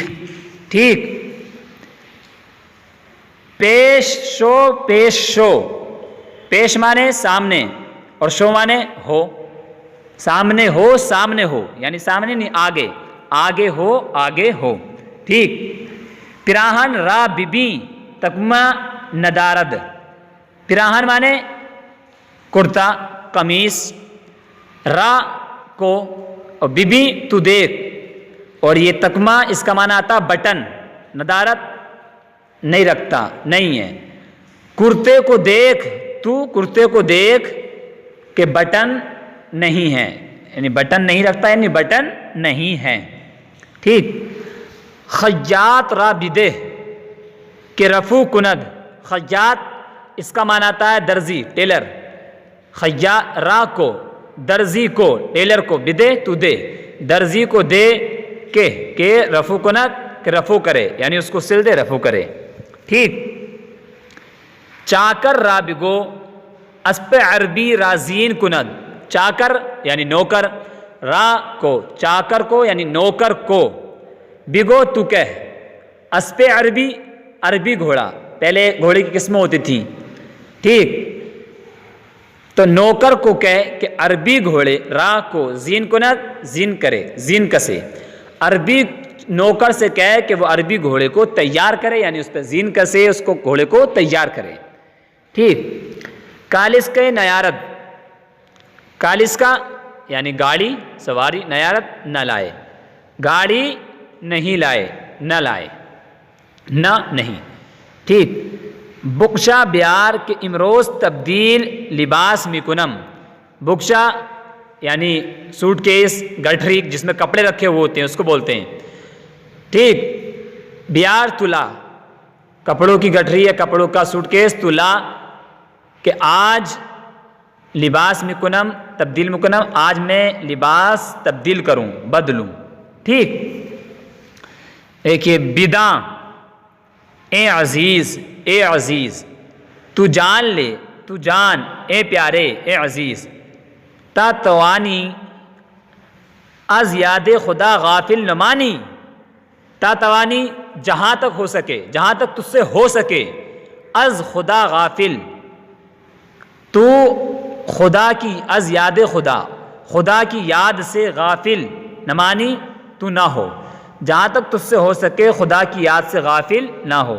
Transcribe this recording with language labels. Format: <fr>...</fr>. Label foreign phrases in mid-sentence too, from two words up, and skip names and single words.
<fa>ٹھیک. پیش شو.</fa> <ur>پیش مانے سامنے اور شو مانے ہو. سامنے ہو یعنی سامنے نہیں، آگے ہو. ٹھیک.</ur> <fa>پراہن را بی تکمہ ندارد.</fa> <ur>پراہن مانے کرتا قمیص، را کو اور بی تو دیکھ، اور یہ تکمہ اس کا معنی آتا بٹن. ندارت نہیں رکھتا، نہیں ہے. کرتے کو دیکھ، تو کرتے کو دیکھ کہ بٹن نہیں ہے، یعنی بٹن نہیں رکھتا، یعنی بٹن نہیں ہے. ٹھیک.</ur> <fa>خیاط را بدے کہ رفو کند.</fa> <ur>خیاط اس کا معنی آتا ہے درزی، ٹیلر. خیاط را کو درزی کو، ٹیلر کو، بدے تو دے، درزی کو دے کہ</ur> <fa>رفو کند،</fa> <ur>کہ رفو کرے، یعنی اس کو سل دے، رفو کرے. ٹھیک.</ur> <fa>چاکر را بگو اسپ عربی رازین کند.</fa> <ur>چاکر یعنی نوکر، را کو چاکر کو یعنی نوکر کو، بگو تو کہہ.</ur> <fa>اسپ عربی،</fa> <ur>عربی گھوڑا، پہلے گھوڑے کی قسمیں ہوتی تھیں. ٹھیک. تو نوکر کو کہے کہ عربی گھوڑے، را کو</ur> <fa>زین کند،</fa> <ur>زین کرے، زین کسے. عربی نوکر سے کہے کہ وہ عربی گھوڑے کو تیار کرے، یعنی اس پہ زین کسے، اس کو گھوڑے کو تیار کرے.</ur> <fa>ٹھیک. کالس کے نیارت.</fa> <ur>کالس کا یعنی گاڑی، سواری، نیارت نہ لائے، گاڑی نہیں لائے، نہ لائے، نہ نہیں. ٹھیک.</ur> <fa>بکشا بیار کے امروز تبدیل لباس میکنم.</fa> <ur>بکشا یعنی سوٹ کیس، گٹھری جس میں کپڑے رکھے ہوئے ہوتے ہیں اس کو بولتے ہیں. ٹھیک. بیار تلا، کپڑوں کی گٹھری یا کپڑوں کا سوٹ کیس، تلا کہ آج</ur> <fa>لباس مکنم، تبدیل مکنم،</fa> <ur>آج میں لباس تبدیل کروں، بدلوں. ٹھیک. ایک یہ بداں، اے عزیز، اے عزیز. تو جان لے، تو جان، اے پیارے، اے عزیز.</ur> <fa>تا توانی از یاد خدا غافل نمانی. تا توانی</fa> <ur>جہاں تک ہو سکے، جہاں تک تجھ سے ہو سکے،</ur> <fa>از خدا غافل،</fa> <ur>تو خدا کی،</ur> <fa>از یاد خدا،</fa> <ur>خدا کی یاد سے غافل، نمانی تو نہ ہو، جہاں تک تجھ سے ہو سکے خدا کی یاد سے غافل نہ ہو.</ur>